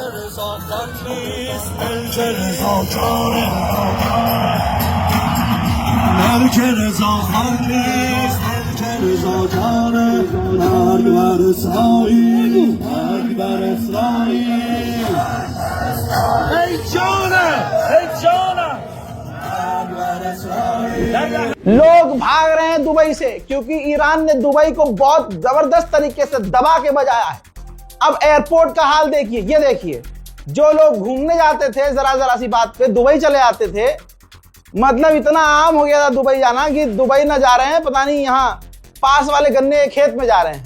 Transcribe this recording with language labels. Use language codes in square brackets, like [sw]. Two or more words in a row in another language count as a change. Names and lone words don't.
[fa] رضا خان نیست ملک رضا جانه ملک رضا خان نیست ملک رضا جانه مرگ بر اسرائیل مرگ بر اسرائیل ای جانه ای جانه. [hi] लोग भाग रहे हैं दुबई से क्योंकि ईरान ने दुबई को बहुत जबरदस्त तरीके से दबा के बजाया है। अब एयरपोर्ट का हाल देखिए। ये देखिए, जो लोग घूमने जाते थे जरा जरा सी बात पे दुबई चले जाते थे, मतलब इतना आम हो गया था दुबई जाना कि दुबई ना जा रहे हैं, पता नहीं यहाँ पास वाले गन्ने के खेत में जा रहे हैं।